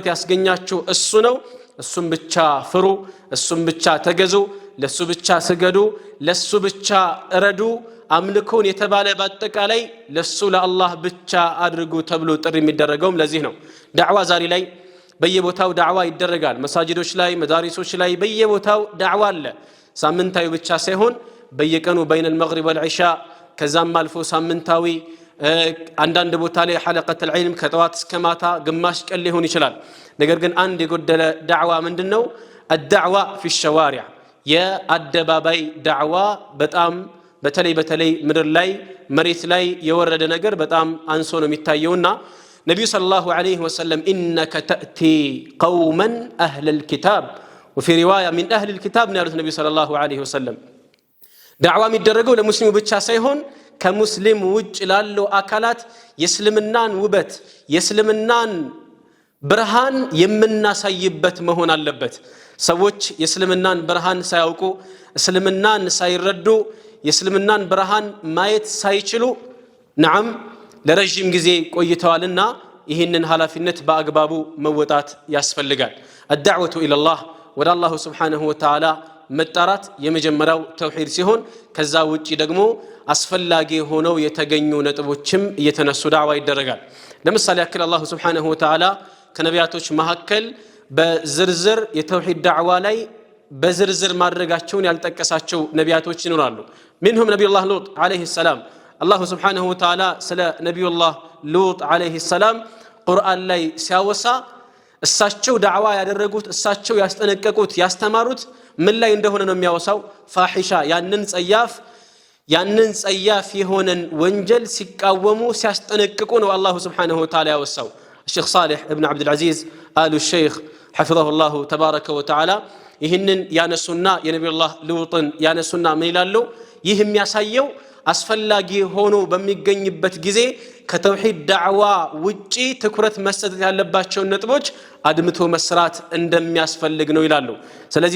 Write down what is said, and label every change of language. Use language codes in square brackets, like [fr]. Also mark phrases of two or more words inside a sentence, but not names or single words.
[am] ያስገኛችሁ እሱ ነው እሱን ብቻ ፍሩ እሱን ብቻ ተገዙ ለሱ ብቻ ስገዱ ለሱ ብቻ እረዱ አምልኩን የተባለ በአጠቃላይ ለሱ ለአላህ ብቻ አድርጉ ተብሎ ጥሪ የሚደረገው ለዚህ ነው ዳዕዋ ዛሬ ላይ በየቦታው ዳዕዋ ይደረጋል መሳጅዶች ላይ መዳሪሶች ላይ በየቦታው ዳዕዋ አለ ሳምንታዊ ብቻ ሳይሆን በየቀኑ [ar] بين المغرب والعشاء [am] ከዛም አልፎ ሳምንታዊ አንዳንድ ቦታ ላይ [ar] حلقة العلم [am] ከጠዋት እስከ ማታ ግማሽ ቀን ሊሆን ይችላል ነገር ግን አንድ የጎደለ ዳዕዋ ምንድነው [ar] الدعوه في الشوارع [am] የአደባባይ ዳዕዋ በጣም በተለይ ምድር ላይ መሬት ላይ የወረደ ነገር በጣም አንሶ ነው የሚታየውና ነብዩ [ar] صلى الله عليه وسلم انك تاتي قوما اهل الكتاب وفي روايه من اهل الكتاب نالت النبي صلى الله عليه وسلم دعوه [am] የሚደረገው ለሙስሊሙ ብቻ ሳይሆን ከሙስሊም ውጭ ላለው አካላት የእስልምናን ውበት የእስልምናን ብርሃን የምናሳይበት መሆን አለበት ሰዎች የእስልምናን ብርሃን ሳያውቁ እስልምናን ሳይረዱ የእስልምናን ብርሃን ማየት ሳይችሉ ነዓም ለረጅም ጊዜ ቆይተዋልና ይህንን ሐላፊነት በአግባቡ መወጣት ያስፈልጋል [ar] الدعوه الى الله [am] ወደ አላህ [ar] سبحانه وتعالى [am] መጣራት የመጀመሪያው ተውሂድ ሲሆን ከዛ ውጪ ደግሞ አስፈላጊ ሆነው የተገኙ ነጥቦችም እየተነሱ ዳዕዋ ይደረጋል ለምሳሌ ያክል አላህ [ar] سبحانه وتعالى [am] ከነቢያቶች መሐከል በዝርዝር የተውሂድ ዳዕዋ ላይ በዝርዝር ማድረጋቸውን ያልጠቀሳቸው ነቢያቶች ይኖራሉ [ar] منهم نبي الله لوط عليه السلام الله سبحانه وتعالى [am] ስለ ነብዩላህ ሉጥ [ar] عليه السلام [am] ቁርአን ላይ ሲያወሳ እሳቸው ዳዕዋ ያደረጉት እሳቸው ያስጠነቀቁት ያስተማሩት ምን ላይ እንደሆነ ነው የሚያወሳው ፋሒሻ ያንን ጸያፍ የሆነን ወንጀል ሲቃወሙ ሲያስጠነቅቁ ነው አላህ [ar] سبحانه وتعالى [am] ያወሳው [ar] الشيخ صالح ابن عبد العزيز آل الشيخ حفظه الله تبارك وتعالى [am] ይህንን ያነሱና የነብዩላህ ሉጥን ያነሱና ምን ይላሉ ይህም ያሳየው አስፈላጊ ሆኖ በሚገኝበት ጊዜ ከተውሂድ ዳዕዋ ውጪ ትኩረት መስጠት ያለባቸው ነጥቦች አድምቶ መስራት እንደሚያስፈልግ ነው ይላሉ ስለዚህ